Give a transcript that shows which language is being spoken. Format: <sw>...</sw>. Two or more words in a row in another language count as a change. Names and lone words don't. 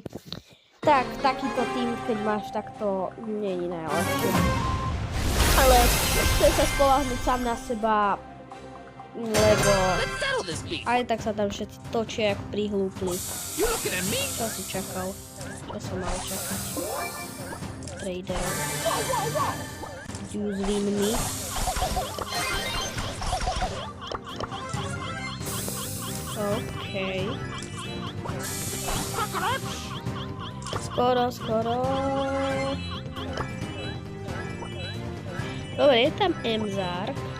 <sk>Tak, takýto tým, keď máš, tak to nie je najlepšie. Ale chcem sa spoľahnúť sám na seba, lebo aj tak sa tam všetci točia jak prihlúpli. Čo si čakal? Čo som mal čakať? Trader. Use win me. OK. Skoro. Dobre, je tam Emzar.</sk>